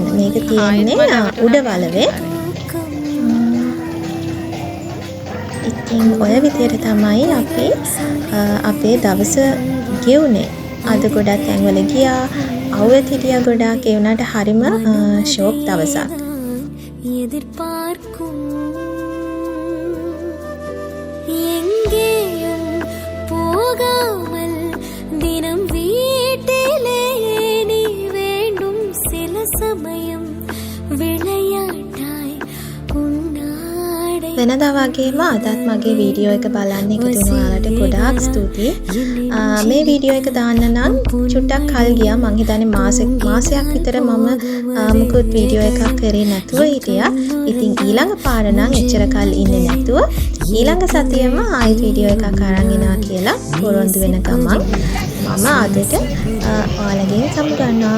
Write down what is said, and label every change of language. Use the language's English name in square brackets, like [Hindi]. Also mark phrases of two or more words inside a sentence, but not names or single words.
[Sinhala] මේක තියෙන්නේ උඩවලවේ. ඉතින් ඔය විදියට තමයි අපි අපේ දවස ගෙවුනේ. අද ගොඩක් තැන්වල ගියා, අවුවත් හිටියා ගොඩාක්. ඒ වුණාට හරිම ෂෝක් දවසක්. [Tamil] எதிர்பார்க்கும் எங்கேயும் போகாமல் தினம் வீட்டிலே நீ வேண்டும் சில சமயம் விளையாட்டாய் உன்னாடை. [Sinhala] වෙනදා වගේම අදත් මගේ වීඩියෝ එක බලන්න එකතු වුණ ඔයාලට ගොඩාක් ස්තුතියි. මේ වීඩියෝ එක දාන්න නම් චුට්ටක් කල් ගියා. මං හිතන්නේ මාසයක් විතර මම මුකුත් වීඩියෝ එකක් කරේ නැතුව හිටියා. ඉතින් ඊළඟ පාර නම් එච්චර කල් ඉන්නේ නැතුව ඊළඟ සතියෙම ආයෙත් වීඩියෝ එකක් අරන් එනවා කියලා පොරොන්දු වෙන ගමන් මම අදට ඔයාලගෙන් සමුගන්නවා.